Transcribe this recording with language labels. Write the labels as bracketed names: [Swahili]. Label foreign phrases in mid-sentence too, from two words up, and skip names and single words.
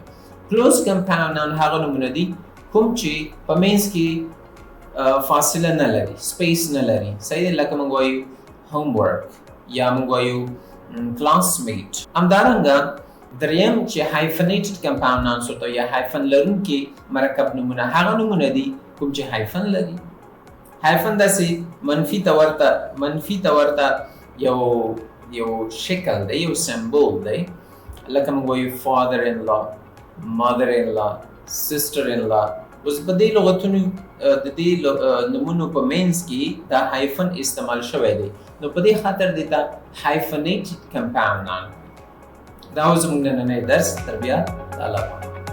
[English] closed compound noun [Pashto] هغه نمونه دي کوم چې په منځ کې فاصله نه لري، سپیس نه لري. صحیح دی؟ لکه موږ وایو homework یا موږ وایو classmate. همدارنګه دریم چې [English] hyphenated compound nouns [Pashto] ورته یا hyphen لرونکي مرکب نومونه هغه نومونه دي کوم چې hyphen لري. hyphen داسې منفي ته ورته یو شکل دی، یو سمبول دی. لکه موږ وایو [English] father in law, mother in law, sister in law. [Pashto] اوس په دې لغتونو د دې نومونو په منځ کې دا hyphen استعمال شوی دی، نو په دې خاطر دې ته [English] hyphenated compound noun. [Pashto] دا اوس موږ نننی درس تر بیا د الله